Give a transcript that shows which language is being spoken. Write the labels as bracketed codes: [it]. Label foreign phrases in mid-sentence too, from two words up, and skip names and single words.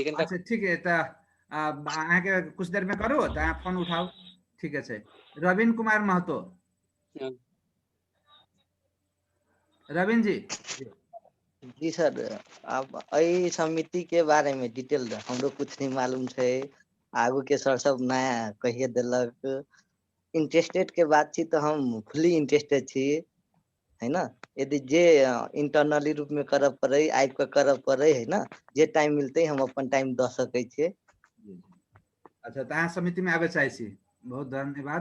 [mai] अच्छा ठीक है, तो अहाँ के कुछ देर में करू तो अहाँ फोन उठाओ, ठीक है। रविन कुमार महतो। रविन जी। जी सर, अब अई समिति के बारे में डिटेल हमरो कुछ नहीं मालूम है, आगू के सर सब नया कहिए दिलक। इंटरेस्टेड के बात छी तो हम [en] fully interested [mai] छी, है ना। यदि जे इंटरनली रूप में करब पड़े, आबि के करब पड़े, है ना, जे टाइम मिलते हम अपन टाइम द सके छे। अच्छा तो अहाँ समिति में आवे चाहे छी, बहुत धन्यवाद।